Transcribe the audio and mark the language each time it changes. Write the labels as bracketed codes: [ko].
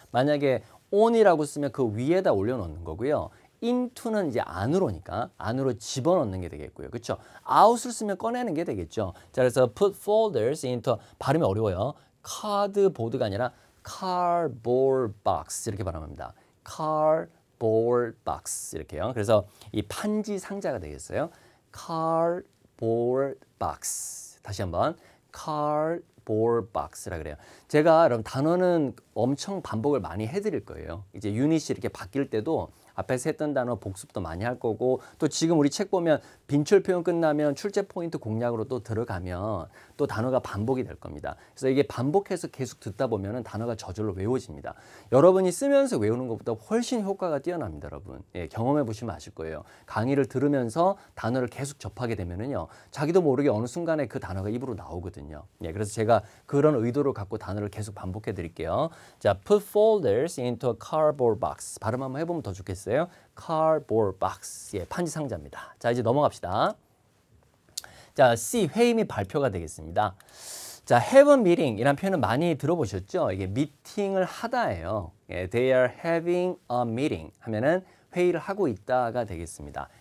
[ko] 만약에 on이라고 쓰면 그 위에다 올려놓는 거고요. into는 이제 안으로니까 안으로 집어넣는 게 되겠고요. 그렇죠? out을 쓰면 꺼내는 게 되겠죠. 자, 그래서 [en] put folders into [ko] 발음이 어려워요. 카드보드가 아니라 cardboard box 이렇게 발음합니다. cardboard box 이렇게요. 그래서 이 판지 상자가 되겠어요. cardboard box 다시 한번 cardboard box라 그래요. 제가 여러분 단어는 엄청 반복을 많이 해드릴 거예요. 이제 유닛이 이렇게 바뀔 때도 앞에서 했던 단어 복습도 많이 할 거고 또 지금 우리 책 보면 빈출 표현 끝나면 출제 포인트 공략으로 또 들어가면 또 단어가 반복이 될 겁니다. 그래서 이게 반복해서 계속 듣다 보면 단어가 저절로 외워집니다. 여러분이 쓰면서 외우는 것보다 훨씬 효과가 뛰어납니다, 여러분. 예, 경험해 보시면 아실 거예요. 강의를 들으면서 단어를 계속 접하게 되면은요, 자기도 모르게 어느 순간에 그 단어가 입으로 나오거든요. 예, 그래서 제가 그런 의도를 갖고 단어를 계속 반복해 드릴게요. [en] 자, put folders into a cardboard box. [ko] 발음 한번 해보면 더 좋겠어요. cardboard box. 예, 판지 상자입니다. 자, 이제 넘어갑시다. 자, C, 회의 및 발표가 되겠습니다. 자, [en] have a meeting [ko] 이란 표현은 많이 들어보셨죠? 이게 미팅을 하다예요. 예, [en] they are having a meeting [ko] 하면은 회의를 하고 있다가 되겠습니다.